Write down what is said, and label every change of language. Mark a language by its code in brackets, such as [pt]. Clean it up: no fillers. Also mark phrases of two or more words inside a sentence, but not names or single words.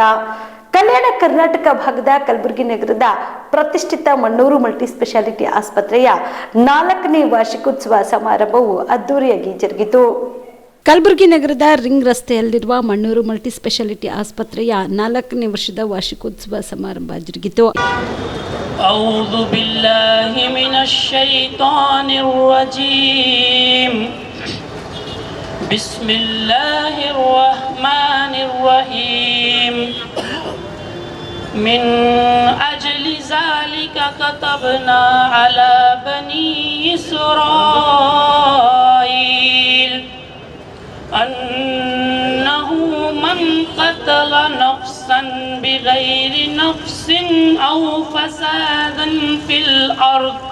[kn] ಕಲ್ಯಾಣ ಕರ್ನಾಟಕ ಭಾಗದ ಕಲಬುರಗಿ ನಗರದ ಪ್ರತಿಷ್ಠಿತ ಮಣ್ಣೂರು ಮಲ್ಟಿ ಸ್ಪೆಷಾಲಿಟಿ ಆಸ್ಪತ್ರೆಯ 4ನೇ ವಾರ್ಷಿಕೋತ್ಸವ ಸಮಾರಂಭವು ಅದ್ದೂರಿಯಾಗಿ ಜರುಗಿತು. ಕಲಬುರಗಿ ನಗರದ ರಿಂಗ್ ರಸ್ತೆಯಲ್ಲಿರುವ ಮಣ್ಣೂರು ಮಲ್ಟಿ ಸ್ಪೆಷಾಲಿಟಿ ಆಸ್ಪತ್ರೆಯ 4ನೇ ವರ್ಷದ ವಾರ್ಷಿಕೋತ್ಸವ ಸಮಾರಂಭ ಜರುಗಿತು. [ar] أعوذ بالله من الشيطان الرجيم بسم الله الرحمن الرحيم من أجل ذلك كتبنا على بني إسرائيل أنه من قتل نفسا بغير نفس أو فسادا في الأرض